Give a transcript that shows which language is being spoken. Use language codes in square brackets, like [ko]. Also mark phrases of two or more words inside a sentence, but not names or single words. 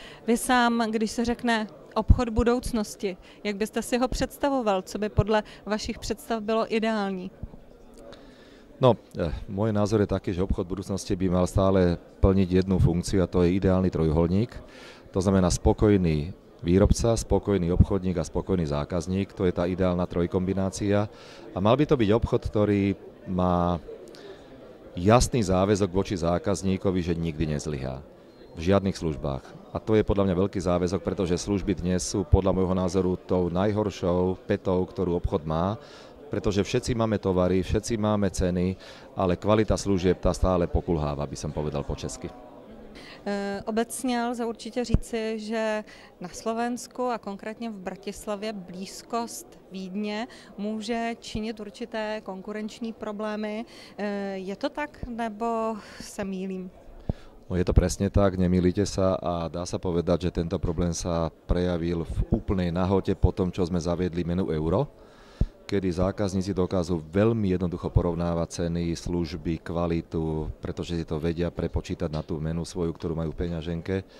[cs] Vy sám, když se řekne obchod budoucnosti, jak byste si ho představoval, co by podle vašich představ bylo ideální? [sk] No, môj názor je taký, že obchod budúcnosti by mal stále plniť jednu funkciu a to je ideálny trojuholník. To znamená spokojný výrobca, spokojný obchodník a spokojný zákazník. To je tá ideálna trojkombinácia. A mal by to byť obchod, ktorý má jasný záväzok voči zákazníkovi, že nikdy nezlyhá v žiadnych službách. A to je podľa mňa veľký záväzok, pretože služby dnes sú podľa môjho názoru tou najhoršou petou, ktorú obchod má, pretože všetci máme tovary, všetci máme ceny, ale kvalita služieb tá stále pokulháva, by som povedal po česky. [cs] Obecně lze určitě říci, že na Slovensku a konkrétně v Bratislavě blízkost Vídně může činit určité konkurenční problémy. Je to tak, nebo se mýlím? [sk] No je to presne tak, nemýlite sa a dá sa povedať, že tento problém sa prejavil v úplnej nahote po tom, čo sme zaviedli menu euro, kedy zákazníci dokážu veľmi jednoducho porovnávať ceny, služby, kvalitu, pretože si to vedia prepočítať na tú menu svoju, ktorú majú v peňaženke.